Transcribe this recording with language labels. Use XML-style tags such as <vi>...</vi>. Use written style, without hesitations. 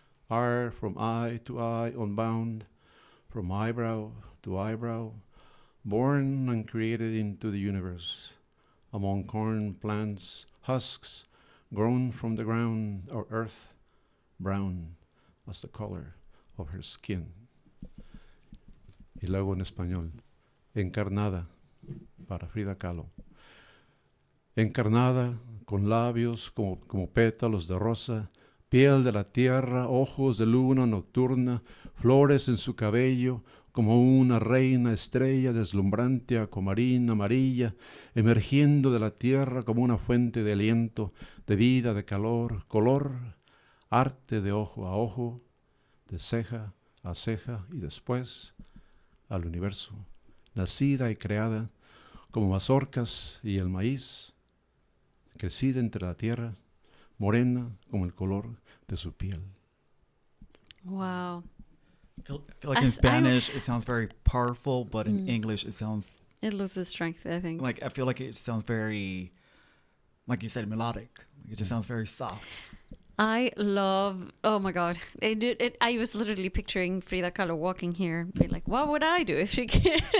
<en>are from eye to eye unbound, from eyebrow to eyebrow, born and created into the universe, among corn plants, husks, grown from the ground or earth, brown as the color of her skin.</en> <es>Y luego en español, encarnada, para Frida Kahlo. Encarnada, con labios como pétalos de rosa, piel de la tierra, ojos de luna nocturna, flores en su cabello, como una reina estrella deslumbrante acuamarina amarilla, emergiendo de la tierra como una fuente de aliento, de vida, de calor, color, arte de ojo a ojo, de ceja a ceja y después al universo, nacida y creada como mazorcas y el maíz, crecida entre la tierra, morena como el color de su piel.</es> <en>Wow. I feel like in Spanish it sounds very powerful, but in English it sounds It loses strength, I think. like, I feel like it sounds very, like you said, melodic. It just sounds very soft. I love, oh my God. I was literally picturing Frida Kahlo walking here, be like, what would I do if she can?</en>